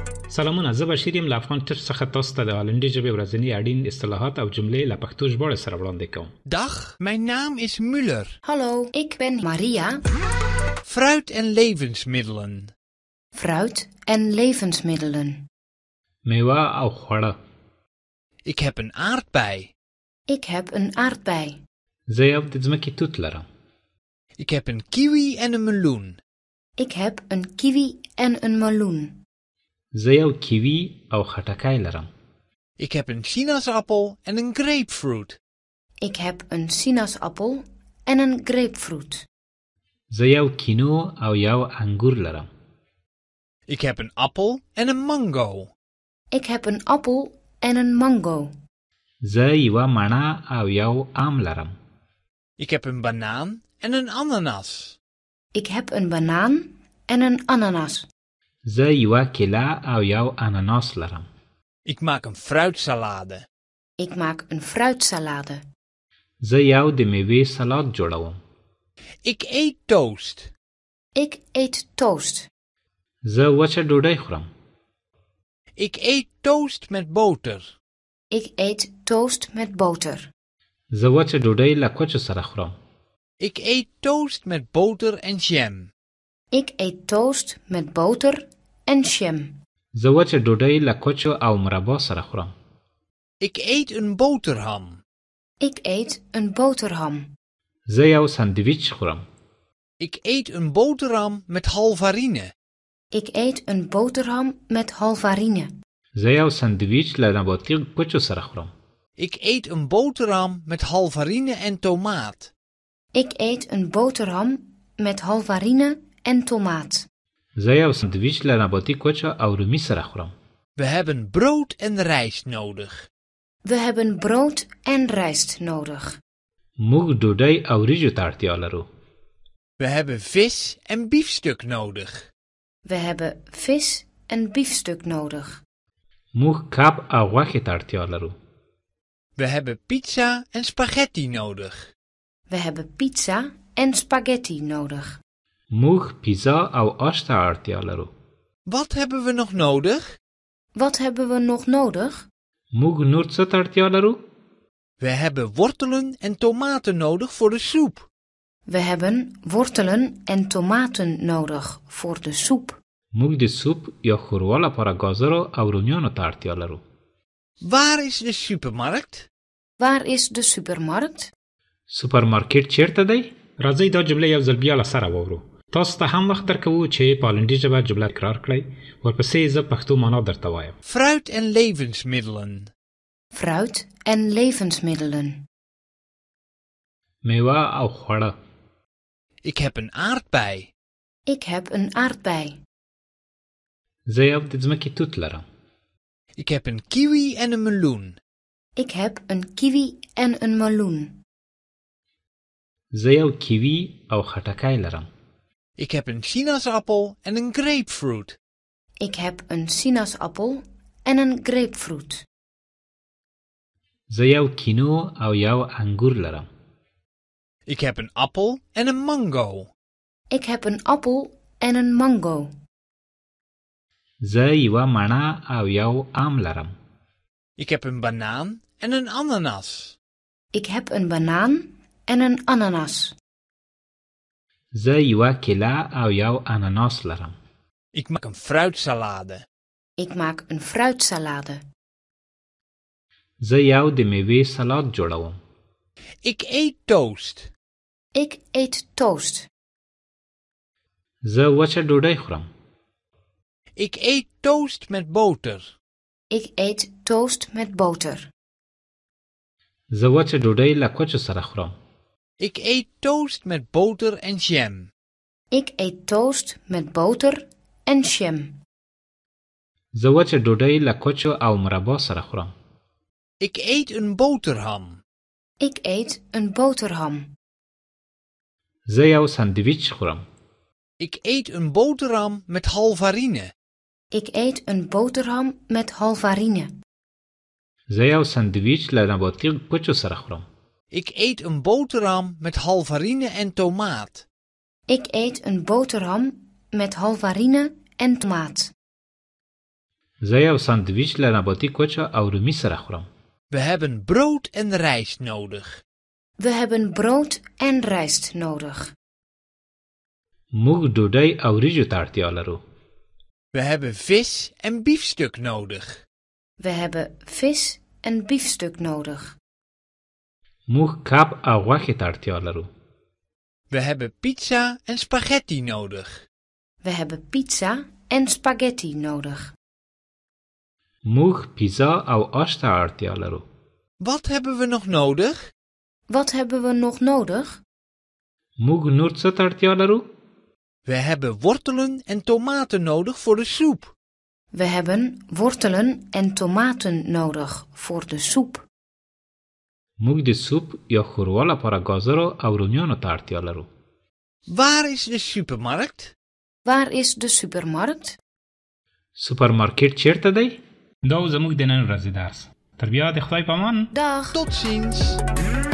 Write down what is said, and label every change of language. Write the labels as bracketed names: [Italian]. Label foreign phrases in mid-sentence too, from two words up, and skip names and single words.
[Pashto] سلامونه، زه بشیر یم له افغان ټچ څخه تاسو ته د هالندي ژبې ورځني اړین اصطلاحات او جملې له پښتو ژباړې سره وړاندې کوم. [Dutch] Dag, mijn naam is Muller. Hallo, ik ben Maria. Fruit en levensmiddelen. Fruit en levensmiddelen. [Pashto] میوه او خواړه. [Dutch] Ik heb een aardbei. Ik heb een aardbei. [Pashto] زه یو د ځمکې توت لرم. [Dutch] Ik heb een kiwi en een meloen. Ik heb een kiwi en een meloen. [Pashto] زه یو کیوي او خټکی لرم. [Dutch] Ik heb een sinaasappel en een grapefruit. Ik heb een sinaasappel en een grapefruit. [Pashto] زه یو کینو او یو انګور لرم. [Dutch] Ik heb een appel en een mango. Ik heb een appel en een mango. [Pashto] زه یوه مڼه او یو ام لرم. [Dutch] Ik heb een banaan en een ananas. Ik heb een banaan en een ananas. [Pashto] زه یوه کیله او یو اناناس لرم. [Dutch] Ik maak een fruitsalade. Ik maak een fruitsalade. [Pashto] زه یو د میوې سلاد جوړوم. [Dutch] Ik eet toast. Ik eet toast. [Pashto] زه وچه ډوډۍ خورم. [Dutch] Ik eet toast met boter. Ik eet toast met boter. [Pashto] زه وچه ډوډۍ له کوچو سره خورم. [Dutch] Ik eet toast met boter en jam. Ik eet toast met boter en jam. [Pashto] زه وچه ډوډۍ له کوچو او مربا سره خورم. [Dutch] Ik eet een boterham. Ik eet een boterham. [Pashto] زه یو ساندویچ خورم. [Dutch] Ik eet een boterham met halvarine. Ik eet een boterham met halvarine. [Pashto] زه یو ساندویچ له نباتي کوچو سره خورم. [Dutch] Ik eet een boterham met halvarine en tomaat. Ik eet een boterham met halvarine en tomaat. [Pashto] زه یو ساندویچ له نباتي کوچو او رومي سره خورم. [Dutch] We hebben brood en rijst nodig. We hebben brood en rijst nodig. [Pashto] موږ ډوډۍ او وریجو ته اړتیا لرو. [Dutch] We hebben vis en biefstuk nodig. We hebben vis en biefstuk nodig. [Pashto] موږ کب او غوښې ته اړتیا لرو. [Dutch] We hebben pizza en spaghetti nodig. We hebben pizza en spaghetti nodig. [Pashto] موږ پیزا او آش ته اړتیا لرو. [Dutch] Wat hebben we nog nodig? Wat hebben we nog nodig? [Pashto] موږ نور څه ته اړتیا لرو؟ [Dutch] We hebben wortelen en tomaten nodig voor de soep. We hebben wortelen en tomaten nodig voor de soep. [Pashto] موږ د سوپ یا ښوروا لپاره ګازرو او رومیانو ته اړتیا لرو. [Dutch] Waar is de supermarkt? Waar is de supermarkt? [Pashto] سوپرمارکیټ چیرته دی؟ راځئ دا جمله یو ځل بیا له سره واورو. تاسو ته هم وخت درکوو چې په هالندي ژبه جمله تکرار کړئ. ورپسې زه پښتو معنا درته وایم. [Dutch] Fruit en levensmiddelen. Fruit en levensmiddelen. [Pashto] میوه او خواړه. [Dutch] Ik heb een aardbei. Ik heb een aardbei. [Pashto] زه یو د ځمکې توت لرم. [Dutch] Ik heb een kiwi en een meloen. Ik heb een kiwi en een meloen. [Pashto] زه یو کیوي او خټکی لرم. [Dutch] Ik heb een sinaasappel en een grapefruit. Ik heb een sinaasappel en een grapefruit. [Pashto] زه یو کینو او یو انګور لرم. [Dutch] Ik heb een appel en een mango. Ik heb een appel en een mango. [Pashto] زه یوه مڼه او یو ام لرم. [Dutch] Ik heb een banaan en een ananas. Ik heb een banaan en een ananas. [Pashto] زه یوه کیله او یو اناناس لرم. [Dutch] Ik maak een fruitsalade. Ik maak een fruitsalade. [Pashto] زه یو د میوې سلاد جوړوم. [Dutch] Ik eet toast. Ik eet toast. [Pashto] زه وچه ډوډۍ خورم. [Dutch] Ik eet toast met boter. Ik eet toast met boter. [Pashto] زه وچه ډوډۍ له کوچو سره خورم. [Dutch] Ik eet toast met boter en jam. Ik eet toast met boter en jam. [Pashto] زه وچه ډوډۍ له کوچو او مربا سره خورم. [Dutch] Ik eet een boterham. Ik eet een boterham. [Pashto] زه یو ساندویچ خورم. [Dutch] Ik eet een boterham met halvarine. Ik eet een boterham met halvarine. [Pashto] زه یو ساندویچ له نباتي کوچو سره خورم. [Dutch] Ik eet een boterham met halvarine en tomaat. Ik eet een boterham met halvarine en tomaat. [Pashto] زه یو ساندویچ له نباتي کوچه او رومي سره خورم. [Dutch] We hebben brood en rijst nodig. We hebben brood en rijst nodig. [Pashto] موږ ډوډۍ او وریجو ته اړتیا لرو. [Dutch] We hebben vis en biefstuk nodig. We hebben vis en biefstuk nodig. [Pashto] موږ کب او غوښې ته اړتیا لرو. [Dutch] We hebben pizza en spaghetti nodig. We hebben pizza en spaghetti nodig. [Pashto] موږ پیزا او آش ته اړتیا لرو. [Dutch] Wat hebben we nog nodig? Wat hebben we nog nodig? [Pashto] موږ نور څه ته اړتیا لرو؟ [Dutch] We hebben wortelen en tomaten nodig voor de soep. We hebben wortelen en tomaten nodig voor de soep. [Pashto] موږ د سوپ یا ښوروا لپاره ګازرو او رومیانو ته اړتیا لرو. [Dutch] Waar is de supermarkt? Waar is de supermarkt? [Pashto] سوپرمارکټ چیرته دی؟ دا زموږ د نن ورځې درس. تر بیا د خدای په امان. [Dutch] Dag. Tot ziens.